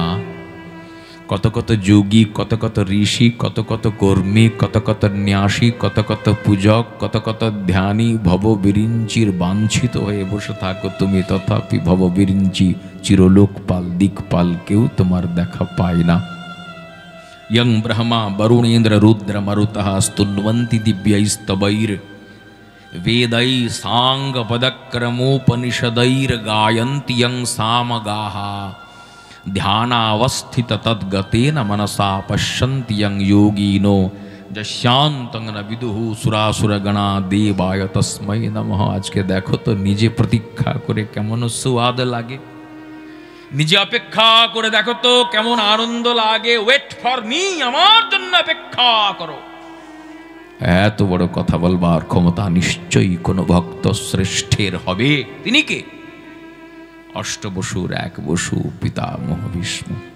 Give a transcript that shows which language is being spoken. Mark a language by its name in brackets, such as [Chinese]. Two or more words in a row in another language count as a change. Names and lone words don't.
[Bangla] কত কত যোগী, কত কত ঋষি, কত কত কর্মী, কত কত ন্যাসী, কত কত পূজক, কত কত ধ্যানী ভববিরিঞ্চির বাঞ্ছিত হয়ে বসে থাকো তুমি, তথাপি ভববিরিঞ্চি চিরলোকপাল দিকপাল কেউ তোমার দেখা পায় না। [Sanskrit] यं ब्रह्मा वरुणेन्द्र रुद्र मरुतः स्तुन्वन्ति दिव्यैस्तवैर् वेदै सांग पदक्रमोपनिषदैर्गायन्ति यं सामगाः ध्यानावस्थित तद्गतेन मनसा पश्यन्ति यं योगिनो यस्यान्तं न विदुः सुरासुरगणा देवाय तस्मै नमः। [Bangla] আজ কে দেখো তো নিজে প্রতীক্ষা করে কেমন স্বাদ লাগে, নিজে অপেক্ষা করে দেখো তো কেমন আনন্দ লাগে। [English] Wait for me, [Bangla] আমার জন্য অপেক্ষা করো। এত বড় কথা বলবার ক্ষমতা নিশ্চয়ই কোনো ভক্ত শ্রেষ্ঠের হবে। তিনি কে? অষ্টবসুর এক বসু পিতামহ ভীষ্ম।